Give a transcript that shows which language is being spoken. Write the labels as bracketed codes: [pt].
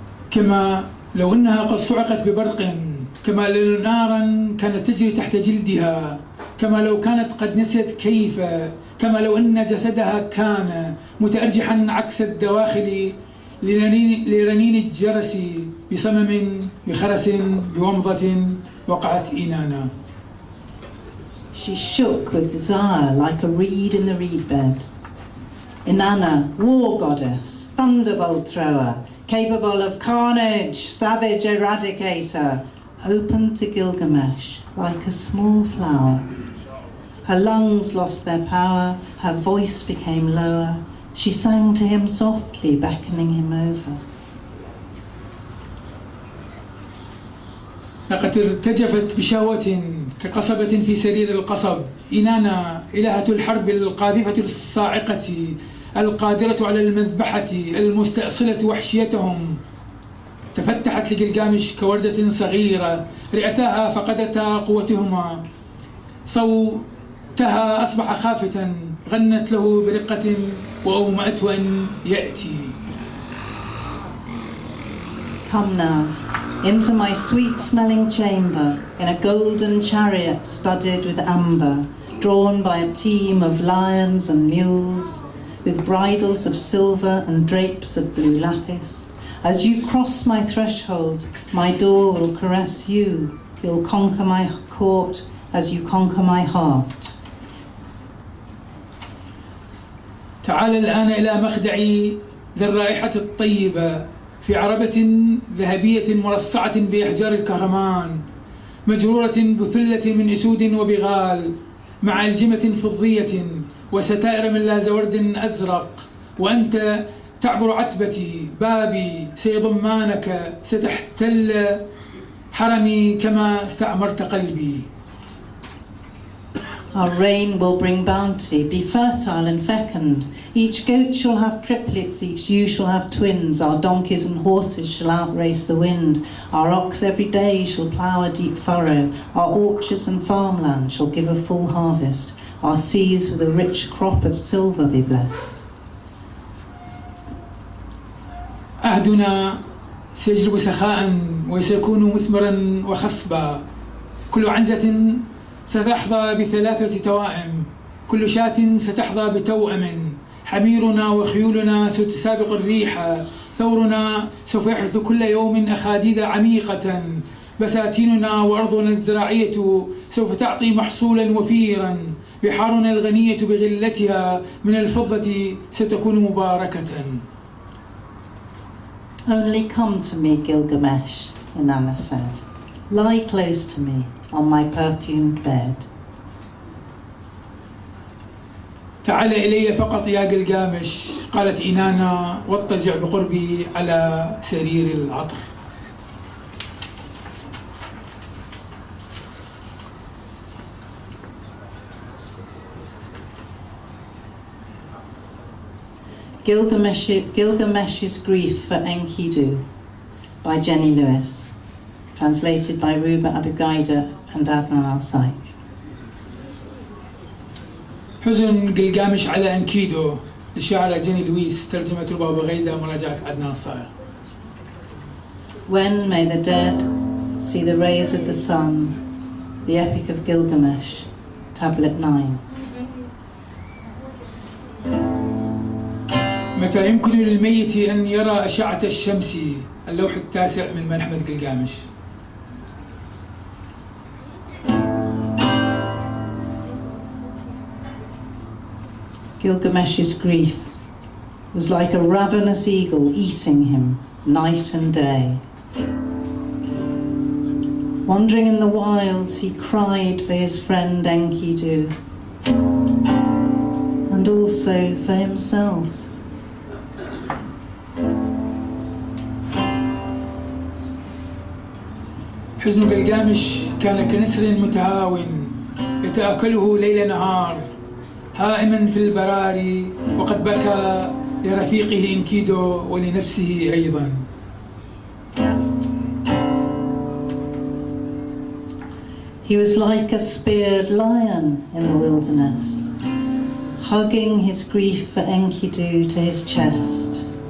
[ar] كما لو أنها قد صعقت ببرق، كما لو نارا كانت تجري تحت جلدها، كما لو كانت قد نسيت كيف، كما لو أن جسدها كان متأرجحا عكس الدواخل لرنين الجرس بصمم بخرس بومضة وقعت إنانا. [en] She shook with desire like a reed in the reed bed. Inanna, war goddess, thunderbolt thrower, capable of carnage, savage eradicator, opened to Gilgamesh like a small flower. Her lungs lost their power, her voice became lower. She sang to him softly, beckoning him over. [ar] لقد ارتجفت بشهوة كقصبة في سرير القصب. إنانا إلهة الحرب القاذفة الصاعقة القادرة على المذبحة المستأصلة وحشيتهم، تفتحت لجلجامش كوردة صغيرة، رئتاها فقدتا قوتهما، صوتها أصبح خافتا، غنت له برقة وأومأته أن يأتي. [en] Come now, into my sweet-smelling chamber, in a golden chariot studded with amber, drawn by a team of lions and mules, with bridles of silver and drapes of blue lapis. As you cross my threshold, my door will caress you. You'll conquer my court as you conquer my heart. [ar] تعال الآن إلى مخدعي ذي الرائحة الطيبة، في عربة ذهبية مرصعة بأحجار الكهرمان، مجرورة بثلة من أسود وبغال، مع ألجمة فضية وستائر من لازورد أزرق. وأنت تعبر عتبتي، بابي سيضمانك، ستحتل حرمي كما استعمرت قلبي. [en] Our rain will bring bounty, be fertile and fecund. Each goat shall have triplets, each ewe shall have twins. Our donkeys and horses shall outrace the wind. Our ox every day shall plough a deep furrow. Our orchards and farmland shall give a full harvest. Our seas with a rich crop of silver be blessed. [ar] عهدنا سيجلب سخاء وسيكون مثمرا وخصبا. كل عنزة ستحظى بثلاثة توائم، كل شاة ستحظى بتوأم. حميرنا وخيولنا ستسابق الريح، ثورنا سوف يحدث كل يوم أخاديد عميقة. بساتيننا وأرضنا الزراعية سوف تعطي محصولا وفيرا. بحارنا الغنية بغلتها من الفضة ستكون مباركة. [en] Only come to me, Gilgamesh, Inanna said. Lie close to me on my perfumed bed. [ar] تعال إلي فقط يا قلقامش، قالت إنانا واضطجع بقربي على سرير العطر. [en] Gilgamesh's Grief for Enkidu by Jenny Lewis, translated by Ruba Abigaida and Adnan al-Sayegh. [ar] حزن قلقامش على أنكيدو للشاعرة جيني لويس، ترجمة ربا بغيدة، مراجعة عدنان صايغ. [en] When may the dead see the rays of the sun, the Epic of Gilgamesh, Tablet 9. [ar] متى يمكن للميت أن يرى أشعة الشمس، اللوح التاسع من ملحمة قلقامش. [en] Gilgamesh's grief was like a ravenous eagle eating him night and day. Wandering in the wilds, he cried for his friend Enkidu, and also for himself. [ar] حزن قلقامش كان كنسر متهاون يتآكله ليل نهار، هائما في البراري، وقد بكى لرفيقه إنكيدو ولنفسه أيضا. [en] He was like a speared lion in the wilderness, hugging his grief for Enkidu to his chest.